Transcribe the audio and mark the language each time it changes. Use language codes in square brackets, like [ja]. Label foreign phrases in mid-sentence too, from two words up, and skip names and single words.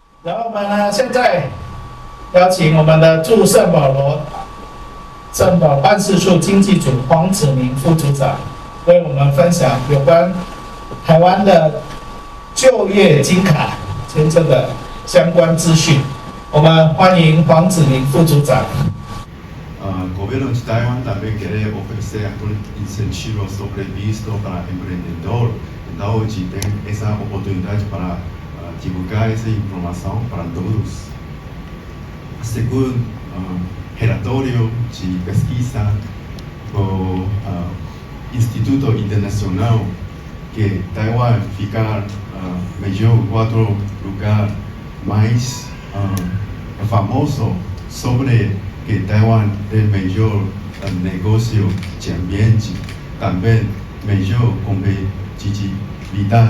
[zh] 然后我们呢，现在邀请我们的驻圣保罗圣保办事处经济组黄子明副组长，为我们分享有关台湾的就业金卡签证的相关资讯。我们欢迎黄子明副组长。 [es] Gobierno de Taiwán también quiere ofrecer un incentivo sobrevisto para emprendedores. Entonces, tienen esa oportunidad para divulgar esa información para todos. Según [pt] relatorio de pesquisa [es] por Instituto Internacional, que Taiwán fica mejor 4 lugar más famoso sobre que Taiwán es el mejor negocio de ambiente, también mejor competitividad.